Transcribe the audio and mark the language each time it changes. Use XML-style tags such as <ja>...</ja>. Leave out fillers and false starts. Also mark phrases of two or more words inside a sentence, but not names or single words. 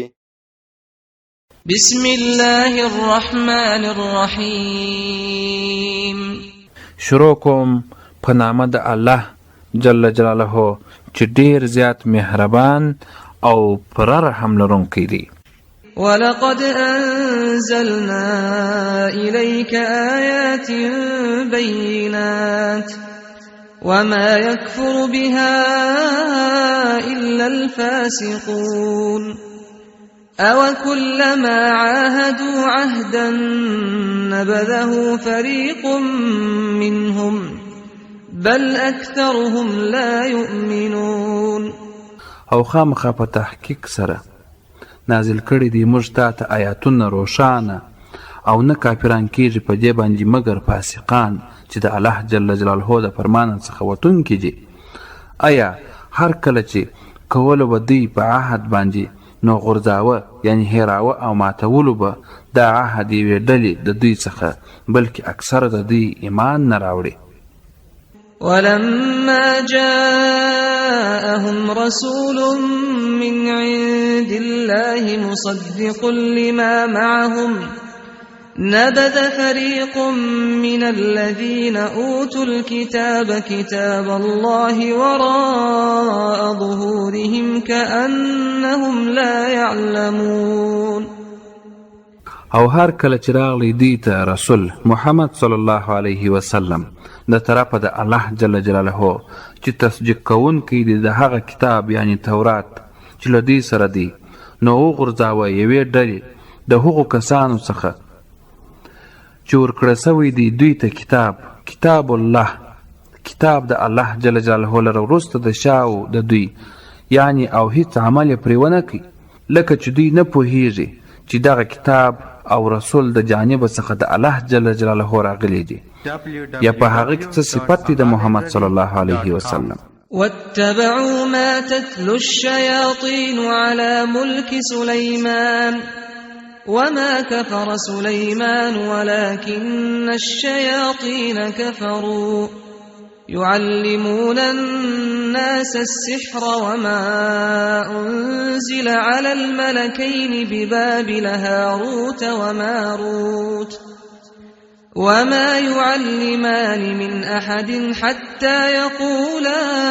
<ar>بسم الله الرحمن الرحیم.</ar> <ps>شروع کوم په نامه د الله</ps> <ar>جل جلاله</ar> <ps>چې ډیر زیات مهربان او پر رحم لرونکی دی.</ps> <ar>ولقد انزلنا إليك آيات بينات وما يكفر بها إلا الفاسقون أو كلما عاهدوا عهدا نبذه فريق منهم بل أكثرهم لا يؤمنون.</ar> <ps>او خامخا په تحقیق سره نازل کړي دي موږ ته آیاتونه روښانه او نه کافران کېږي په دې باندې مګر فاسقان چې د الله</ps> <ar>جل جلاله</ar> <ps>د فرمان څخه وتونکي دي. آیا هر کله چې کولو به دوی په عهد باندې نو غورځاوه یعنی هیراوه او ماتولو به دا عهد یوې ډلې د دوی څخه بلکې اکثر د دوی ایمان نه راوړي.</ps> <ar>ولما جاءهم رسول من عند الله مصدق لما معهم نبذ فريق من الذين أوتوا الكتاب كتاب الله وراء ظهورهم كأنهم لا يعلمون.</ar> <ps>او هر کله چې راغلی دوی ته رسول محمد</ps> <ar>صلی الله علیه وسلم</ar> <ps>د طرفه د الله</ps> <ar>جل جلاله</ar> <ps>چې تصدیق کوونکی دی د هغه کتاب یعنی تورات چې له دوی سره دی، نو وغورځاوه یوې ډلې د هغو کسانو څخه چې ورکړه سوی دی دوی ته</ps> <ar>کتاب الله،</ar> <ps>کتاب د الله</ps> <ar>جل جلاله</ar> <ps>لره وروسته د شاو د دوی یعنی او هیڅ عمل یې پرې ونه کوي، لکه چې دوی نه پوهیږي چې دغه کتاب او رسول د جانب څخه د الله</ps> <ar>جل جلاله</ar> <ps>راغلی دی یا په هغه کې څه صفت دی د محمد</ps> <ar>صلی الله علیه وسلم. واتبعوا ما تتلو الشياطين على ملك سليمان وما كفر سليمان ولكن الشياطين كفروا يعلمون الناس السحر وما أنزل على الملكين ببابل هاروت وماروت وما يعلمان من أحد حتى يقولا</ar>